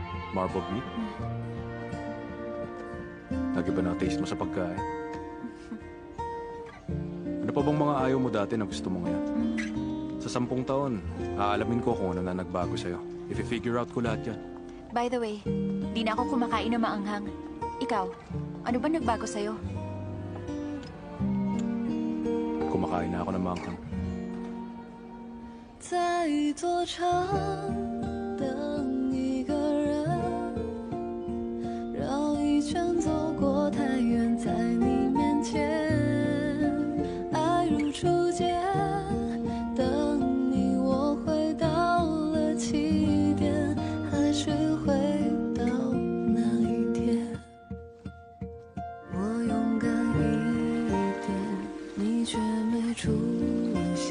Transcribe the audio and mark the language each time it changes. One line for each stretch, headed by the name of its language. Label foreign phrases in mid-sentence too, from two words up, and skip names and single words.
English: Marble meat?
Filipino: Nag-iba na taste mo sa pagkain. Ano pa bang mga ayaw mo dati na gusto mo ngayon? Sa 10 taon, aalamin ko kung ano na nagbago sa'yo. If I-figure out ko lahat yan.
English: By the way,
Filipino: di na ako kumakain na maanghang. Ikaw, ano ba nagbago sa'yo? Kumakain na ako ng manghang.
Chinese: 在一座城等一个人，绕一圈走过太远，在你面前，爱如初见，等你我回到了起点，还是回到那一天，我勇敢一点，你却没出现。